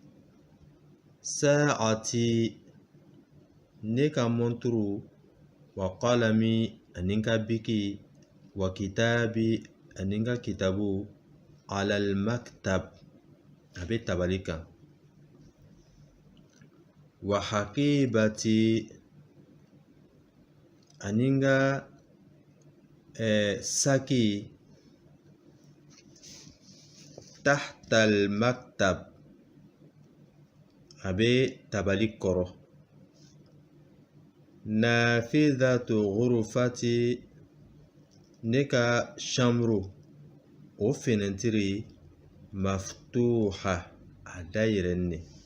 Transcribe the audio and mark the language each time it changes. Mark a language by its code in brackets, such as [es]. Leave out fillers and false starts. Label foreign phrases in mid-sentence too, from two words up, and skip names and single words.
[bm] Sa'ati, ne ka monturu, [ar] وقلمي, [bm] ani ka biki, [ar] وكتابي, [bm] ani ka kitabu, [ar] على المكتب, [bm] abe tabali kan. [ar] وحقيبتي, [bm] ani ka saki, [ar] تحت المكتب, [bm] abe tabali kɔrɔ. [ar] نافذة غرفتي, [bm] ne ka chambre, o fenêtre maftuha, a dayɛlɛnnen ne.